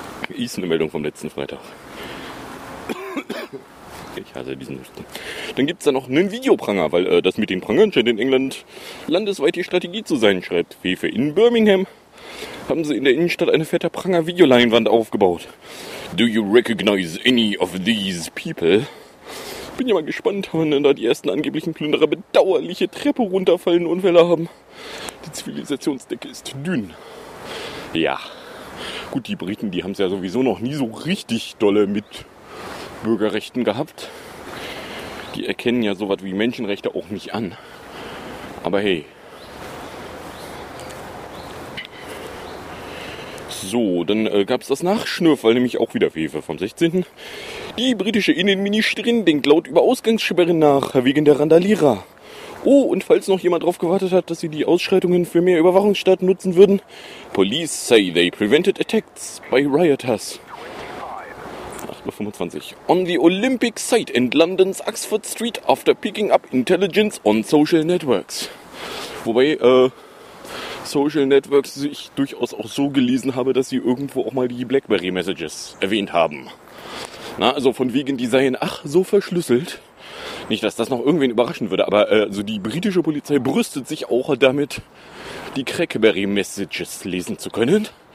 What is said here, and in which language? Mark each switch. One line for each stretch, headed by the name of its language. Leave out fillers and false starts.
German: Ist eine Meldung vom letzten Freitag. Ich hasse diesen Husten. Dann gibt es da noch einen Videopranger, weil das mit den Prangern scheint in England landesweit die Strategie zu sein, schreibt Hefe. In Birmingham haben sie in der Innenstadt eine fette Pranger-Videoleinwand aufgebaut.
English: Do you recognize any of these people?
German: Bin ja mal gespannt, wann denn da die ersten angeblichen Plünderer bedauerliche Treppe runterfallen und Unfälle haben. Die Zivilisationsdecke ist dünn. Ja, gut, die Briten, die haben es ja sowieso noch nie so richtig dolle mit Bürgerrechten gehabt. Die erkennen ja sowas wie Menschenrechte auch nicht an. Aber hey. So, dann gab es das Nachschnürfall, nämlich auch wieder Hefe vom 16. Die britische Innenministerin denkt laut über Ausgangssperren nach, wegen der Randalierer. Oh, und falls noch jemand darauf gewartet hat, dass sie die Ausschreitungen für mehr Überwachungsstaat nutzen würden,
English: Police say they prevented attacks by rioters. 8:25 On the Olympic site in London's Oxford Street after picking up intelligence on social networks.
German: Wobei, Social Networks ich durchaus auch so gelesen habe, dass sie irgendwo auch mal die BlackBerry-Messages erwähnt haben. Na, also von wegen, die seien, ach, so verschlüsselt. Nicht, dass das noch irgendwen überraschen würde, aber also die britische Polizei brüstet sich auch damit, die BlackBerry-Messages lesen zu können.